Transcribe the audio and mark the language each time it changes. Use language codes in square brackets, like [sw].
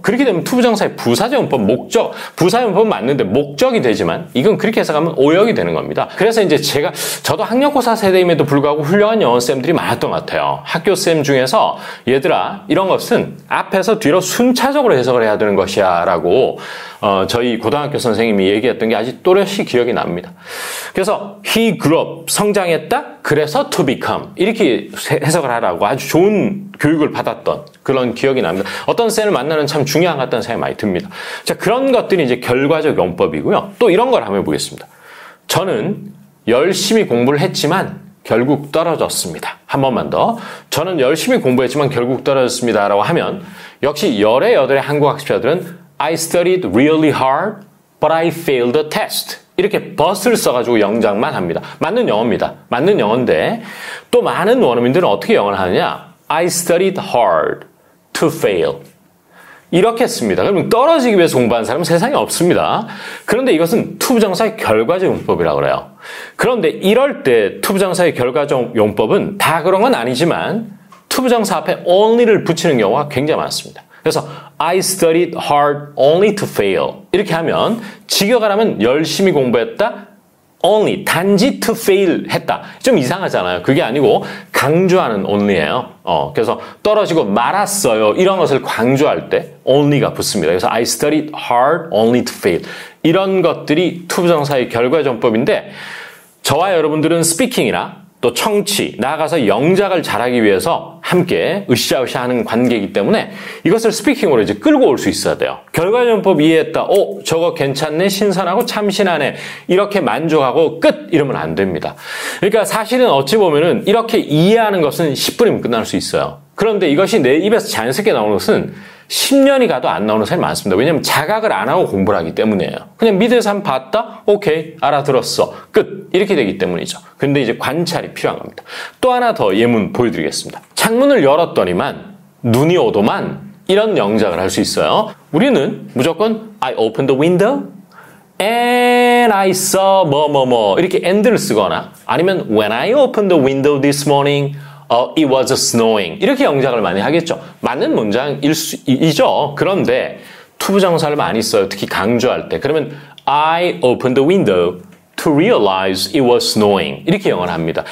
[ko] 그렇게 되면 투부정사의 부사적 용법, 목적, 부사적 용법은 맞는데 목적이 되지만 이건 그렇게 해석하면 오역이 되는 겁니다. 그래서 이제 저도 학력고사 세대임에도 불구하고 훌륭한 영어쌤들이 많았던 것 같아요. 학교쌤 중에서 얘들아 이런 것은 앞에서 뒤로 순차적으로 해석을 해야 되는 것이야 라고 저희 고등학교 선생님이 얘기했던 게 아직 또렷이 기억이 납니다. 그래서 [en] he grew up, [ko] 성장했다. 그래서 [en] to become [ko] 이렇게 해석을 하라고 아주 좋은 교육을 받았던 그런 기억이 납니다. 어떤 쌤을 만나는 참 중요한 것 같다는 생각이 많이 듭니다. 자, 그런 것들이 이제 결과적 용법이고요. 또 이런 걸 한번 해보겠습니다. 저는 열심히 공부를 했지만 결국 떨어졌습니다. 한 번만 더. 저는 열심히 공부했지만 결국 떨어졌습니다. 라고 하면 역시 열의 한국 학습자들은 [en] I studied really hard, but I failed the test. [ko] 이렇게 but을 써가지고 영작만 합니다. 맞는 영어입니다. 맞는 영어인데 또 많은 원어민들은 어떻게 영어를 하느냐? [en] I studied hard to fail. [ko] 이렇게 씁니다. 그러면 떨어지기 위해서 공부하는 사람은 세상에 없습니다. 그런데 이것은 투부정사의 결과적 용법이라고 그래요. 그런데 이럴 때 투부정사의 결과적 용법은 다 그런 건 아니지만 투부정사 앞에 only를 붙이는 경우가 굉장히 많습니다. 그래서 [en] I studied hard only to fail. [ko] 이렇게 하면 직역하라면 열심히 공부했다. [en] only, [ko] 단지 [en] to fail [ko] 했다. 좀 이상하잖아요. 그게 아니고 강조하는 only예요. 그래서 떨어지고 말았어요. 이런 것을 강조할 때 only가 붙습니다. 그래서 [en] I studied hard only to fail. [ko] 이런 것들이 투부정사의 결과정법인데 저와 여러분들은 스피킹이나 또 청취, 나아가서 영작을 잘하기 위해서 함께 으쌰으쌰 하는 관계이기 때문에 이것을 스피킹으로 이제 끌고 올 수 있어야 돼요. 결과정법 이해했다. 저거 괜찮네, 신선하고 참신하네. 이렇게 만족하고 끝! 이러면 안 됩니다. 그러니까 사실은 어찌 보면은 이렇게 이해하는 것은 10분이면 끝날 수 있어요. 그런데 이것이 내 입에서 자연스럽게 나오는 것은 10년이 가도 안 나오는 사람이 많습니다. 왜냐하면 자각을 안 하고 공부를 하기 때문이에요. 그냥 미드에서 한번 봤다? 오케이, 알아들었어. 끝. 이렇게 되기 때문이죠. 근데 이제 관찰이 필요한 겁니다. 또 하나 더 예문 보여드리겠습니다. 창문을 열었더니만 눈이 오더만 이런 영작을 할 수 있어요. 우리는 무조건 [en] I opened the window and I saw [ko] 뭐뭐뭐 이렇게 and를 쓰거나 아니면 [en] when I opened the window this morning it was snowing [ko] 이렇게 영작을 많이 하겠죠. 맞는 문장이죠. 그런데 투부정사를 많이 써요. 특히 강조할 때. 그러면 [en] I opened the window to realize it was snowing [ko] 이렇게 영어를 합니다.